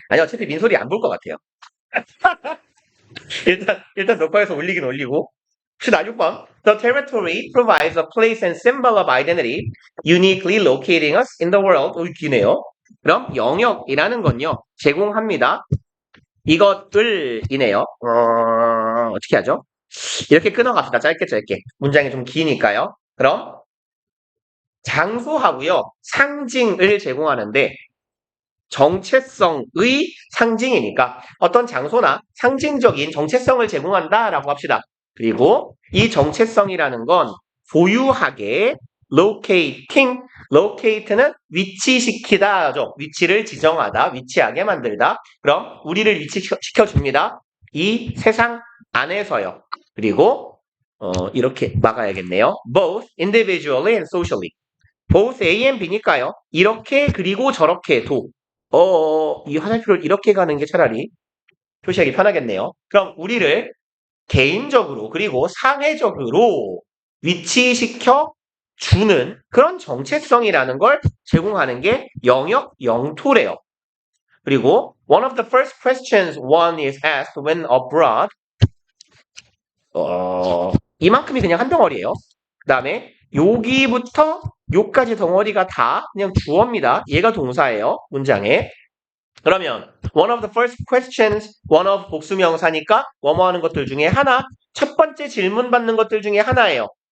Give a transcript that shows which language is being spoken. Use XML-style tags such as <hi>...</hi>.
<ko>아니, 어차피 민소리 안 볼 것 같아요. 일단 녹화해서 올리긴 올리고. 16번.</ko> <en>The territory provides a place and symbol of identity, uniquely locating us in the world.</en> <ko>기네요. 그럼 영역이라는 건요, 제공합니다. 이것들이네요. 어떻게 하죠? 이렇게 끊어갑시다. 짧게. 문장이 좀 기니까요. 그럼 장소하고요, 상징을 제공하는데 정체성의 상징이니까 어떤 장소나 상징적인 정체성을 제공한다라고 합시다. 그리고 이 정체성이라는 건 보유하게 locate는 위치시키다죠. 위치를 지정하다, 위치하게 만들다. 그럼 우리를 위치시켜줍니다. 이 세상 안에서요. 그리고 이렇게 막아야겠네요.</ko> <en>Both individually and socially. both A and B</en> <ko>니까요. 이렇게 그리고 저렇게도 이 화살표를 이렇게 가는 게 차라리 표시하기 편하겠네요. 그럼 우리를 개인적으로 그리고 사회적으로 위치시켜 주는 그런 정체성이라는 걸 제공하는 게 영역, 영토래요. 그리고</ko> <en>one of the first questions one is asked when abroad</en> <ko>이만큼이 그냥 한 덩어리예요. 그 다음에 여기부터 요까지 덩어리가 다 그냥 주어입니다. 얘가 동사예요. 문장에. 그러면</ko> <en>one of the first questions, one of</en> <ko>복수명사니까 뭐뭐 하는 것들 중에 하나, 첫 번째 질문 받는 것들 중에 하나예요.</ko>